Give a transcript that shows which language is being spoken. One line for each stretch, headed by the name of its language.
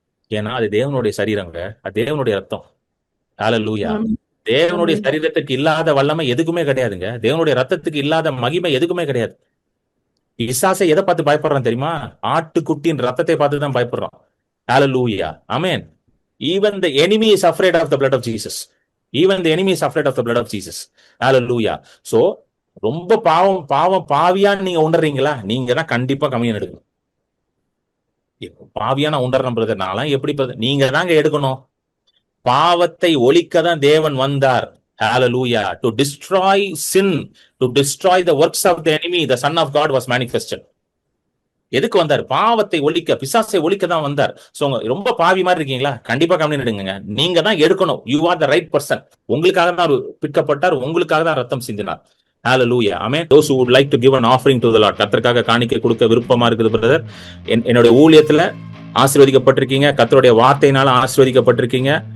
Tamil: ஏன்னா அது தேவனுடைய சரீரங்க, அது தேவனுடைய ரத்தம். ஹல்லேலூயா. தேவனுடைய சரீரத்துக்கு இல்லாத வல்லமை எதுக்குமே கிடையாதுங்க. தேவனுடைய ரத்தத்துக்கு இல்லாத மகிமை எதுக்குமே கிடையாது. பிசாசை எதை பார்த்து பயப்படுறான் தெரியுமா? ஆட்டுக்குட்டியின் ரத்தத்தை பார்த்து தான் பயப்படுறான். ஹல்லேலூயா. ஆமென்.
English: Even the enemy is afraid of the blood of Jesus. Even the enemy is afraid of the blood of Jesus. Hallelujah.
Tamil: So ரொம்ப பாவியான்னு நீங்க உணர்றீங்களா, நீங்க தான் கண்டிப்பா கம்யூனியன் எடுக்கணும். பாவியான உணர்றேன் பிரதர், நான்லாம் எப்படி பிரதர்? நீங்க தாங்க எடுக்கணும். பாவத்தை ஒழிக்க தான் தேவன் வந்தார். Hallelujah.
English: To destroy sin, to destroy the works of the enemy, the Son of God was manifested.
Tamil: எதுக்கு வந்தார்? பாவத்தை ஒழிக்க, பிசாசை ஒழிக்க தான் வந்தார். சோ ரொம்ப பாவி மாதிரி இருக்கீங்களா, கண்டிப்பா கம்யூனியன் எடுங்க. நீங்க தான் எடுக்கணும். You are the right person. உங்களுக்காக தான் அவர் பிற்கப்பட்டார், உங்களுக்காக தான் ரத்தம் சிந்தினார். Hallelujah. Amen. Those who would like to give an offering to the Lord, கர்த்தருக்காக காணிக்கை கொடுக்க விருப்பமா இருக்குது பிரதர், என்னோட ஊழியத்துல ஆசீர்வதிக்கப்பட்டிருக்கீங்க, கர்த்தருடைய வார்த்தையினால ஆசீர்வதிக்கப்பட்டிருக்கீங்க.